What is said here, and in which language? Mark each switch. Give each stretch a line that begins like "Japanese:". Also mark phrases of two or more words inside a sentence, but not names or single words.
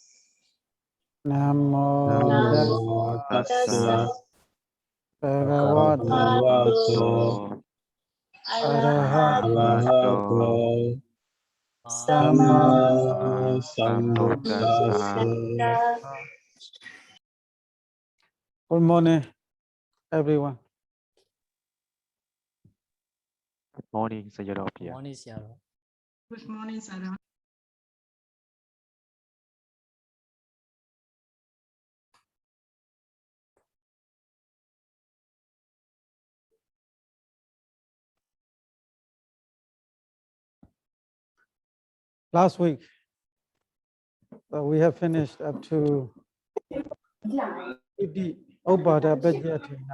Pali: Namo Namo Tassa Tassa Bhagavato Bhagavato Arahato Arahato Samma Sambuddhassa.
English: Good morning, everyone. Good morning, Sayadaw. Morning, Sayadaw. Good morning, Sarah. Last week, we have finished up to
Pali: Iti Obadapajatina.